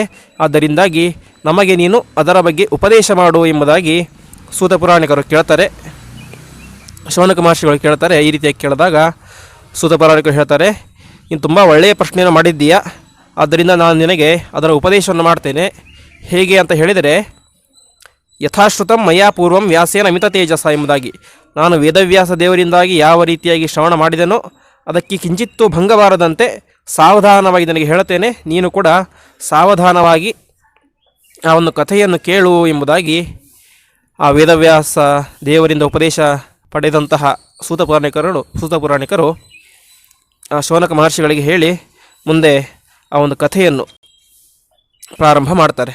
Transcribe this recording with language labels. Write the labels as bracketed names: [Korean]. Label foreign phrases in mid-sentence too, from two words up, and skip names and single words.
[Kannada] ಆದ್ದರಿಂದಾಗಿ ನಮಗೆ ನೀನು ಅದರ ಬಗ್ಗೆ ಉಪದೇಶ ಮಾಡು ಎಂಬುದಾಗಿ ಸೂತ ಪುರಾಣಿಕರು ಕೇಳ್ತಾರೆ. ಶೌನಕ ಮಹರ್ಷಿಗಳು ಕೇಳ್ತಾರೆ. ಈ ರೀತಿಯಾಗಿ ಕೇಳಿದಾಗ ಸೂತ ಪುರಾಣಿಕರು ಹೇಳ್ತಾರೆ, ನೀನು ತುಂಬ ಒಳ್ಳೆಯ ಪ್ರಶ್ನೆಯನ್ನು ಮಾಡಿದ್ದೀಯಾ, ಆದ್ದರಿಂದ ನಾನು ನಿನಗೆ ಅದರ ಉಪದೇಶವನ್ನು ಮಾಡ್ತೇನೆ. ಹೇಗೆ ಅಂತ ಹೇಳಿದರೆ, [Sanskrit] ಯಥಾಶ್ರುತಂ ಮಯಾ ಪೂರ್ವಂ ವ್ಯಾಸೇನ ಅಮಿತ ತೇಜಸ [Kannada] ಎಂಬುದಾಗಿ. ನಾನು ವೇದವ್ಯಾಸ ದೇವರಿಂದಾಗಿ ಯಾವ ರೀತಿಯಾಗಿ ಶ್ರವಣ ಮಾಡಿದೆನೋ ಅದಕ್ಕೆ ಕಿಂಚಿತ್ತೂ ಭಂಗಬಾರದಂತೆ ಸಾವಧಾನವಾಗಿ ನನಗೆ ಹೇಳುತ್ತೇನೆ, ನೀನು ಕೂಡ ಸಾವಧಾನವಾಗಿ ಆ ಒಂದು ಕಥೆಯನ್ನು ಕೇಳು ಎಂಬುದಾಗಿ ಆ ವೇದವ್ಯಾಸ ದೇವರಿಂದ ಉಪದೇಶ ಪಡೆದಂತಹ ಸೂತ ಪುರಾಣಿಕರು ಶೌನಕ ಮಹರ್ಷಿಗಳಿಗೆ ಹೇಳಿ ಮುಂದೆ ಆ ಒಂದು ಕಥೆಯನ್ನು ಪ್ರಾರಂಭ ಮಾಡ್ತಾರೆ.